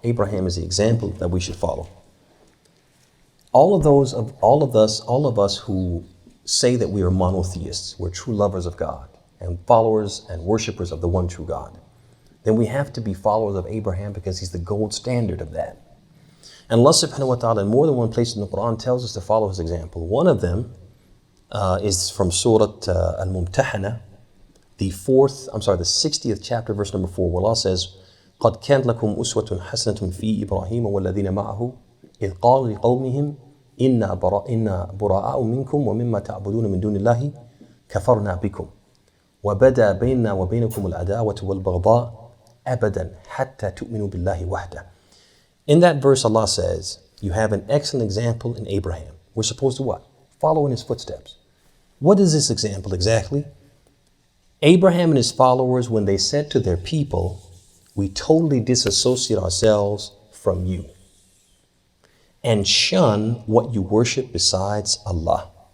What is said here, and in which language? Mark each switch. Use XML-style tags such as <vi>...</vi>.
<en>Abraham is the example that we should follow. All of us who say that we are monotheists, we're true lovers of God and followers and worshipers of the one true God, then we have to be followers of Abraham because he's the gold standard of that. And Allah subhanahu wa ta'ala in more than one place in the Quran tells us to follow his example. One of them is from Surah Al-Mumtahana, the 60th chapter, verse number 4, where Allah says,</en> <ar>قَدْ كَانَتْ لَكُمْ أُسْوَةٌ حَسَنَةٌ فِي إِبْرَاهِيمَ وَالَّذِينَ مَعَهُ إذ قال لقومهم إنا براء منكم ومما تعبدون من دون الله كفرنا بكم وبدا بيننا وبينكم العداوة والبغضاء أبدا حتى تؤمنوا بالله وحده.</ar> <en>In that verse, Allah says, you have an excellent example in Abraham. We're supposed to what? Follow in his footsteps. What is this example exactly? Abraham and his followers, when they said to their people, we totally disassociate ourselves from you and shun what you worship besides Allah.</en>